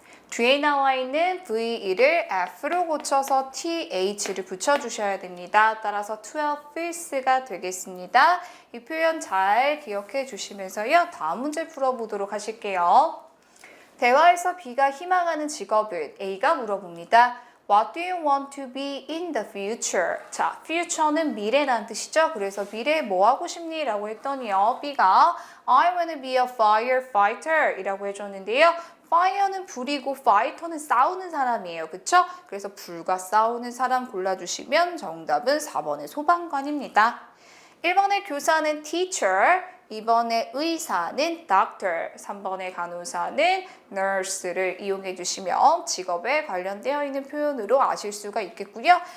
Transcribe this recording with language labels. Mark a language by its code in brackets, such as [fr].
[ko] 뒤에 나와 있는 VE를 F로 고쳐서 TH를 붙여주셔야 됩니다. 따라서 12ths가 되겠습니다. 이 표현 잘 기억해 주시면서요. 다음 문제 풀어보도록 하실게요. 대화에서 B가 희망하는 직업을 A가 물어봅니다. [en] What do you want to be in the future? [ko] 자, future는 미래라는 뜻이죠. 그래서 미래에 뭐 하고 싶니? 라고 했더니요. B가 [en] I want to be a firefighter [ko] 이라고 해줬는데요. fire는 불이고 fighter는 싸우는 사람이에요. 그쵸? 그래서 불과 싸우는 사람 골라주시면 정답은 4번의 소방관입니다. 1번의 교사는 teacher, 2번의 의사는 doctor, 3번의 간호사는 nurse를 이용해 주시면 직업에 관련되어 있는 표현으로 아실 수가 있겠고요.